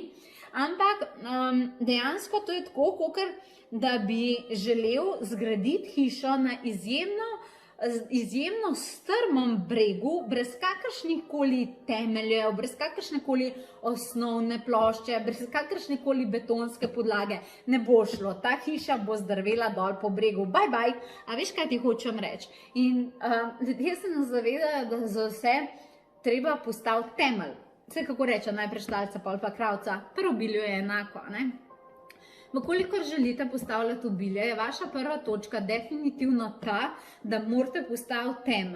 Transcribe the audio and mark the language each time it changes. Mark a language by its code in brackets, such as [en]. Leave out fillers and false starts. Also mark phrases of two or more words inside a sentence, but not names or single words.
[sl] Ampak dejansko to je tako, kakor da bi želel zgraditi hišo na izjemno strmem bregu, brez kakršnih koli temeljev, brez kakršne koli osnovne plošče, brez kakršne koli betonske podlage. Ne bo šlo, ta hiša bo zdrvela dol po bregu, [en] bye bye. [sl] A veš, kaj ti hočem reči? In ljudje se nas zavedajo, da za vse treba postaviti temelj. Vse kako reče, najprej štalca, pol pa kravca, pri obilju je enako, ne? Vkolikor želite postavljati obilje, je vaša prva točka definitivno ta, da morate postaviti temelj.